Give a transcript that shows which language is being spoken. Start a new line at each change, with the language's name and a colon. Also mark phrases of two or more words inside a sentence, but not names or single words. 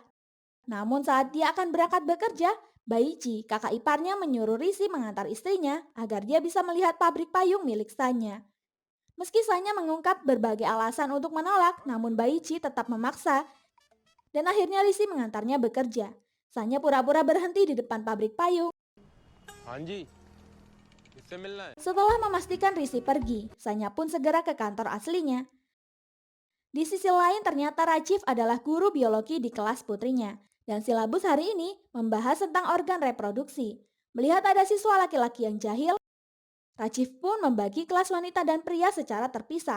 Indonesian: Namun saat dia akan berangkat bekerja, Baichi, kakak iparnya menyuruh Risi mengantar istrinya agar dia bisa melihat pabrik payung milik Sanya. Meski Sanya mengungkap berbagai alasan untuk menolak, namun Baichi tetap memaksa dan akhirnya Risi mengantarnya bekerja. Sanya pura-pura berhenti di depan pabrik payung.
Hindi: हाँ जी इससे मिलना है
Indonesian: Setelah memastikan Risi pergi, Sanya pun segera ke kantor aslinya. Di sisi lain ternyata Rajiv adalah guru biologi di kelas putrinya. Dan silabus hari ini membahas tentang organ reproduksi. Melihat ada siswa laki-laki yang jahil, Rajiv pun membagi kelas wanita dan pria secara terpisah.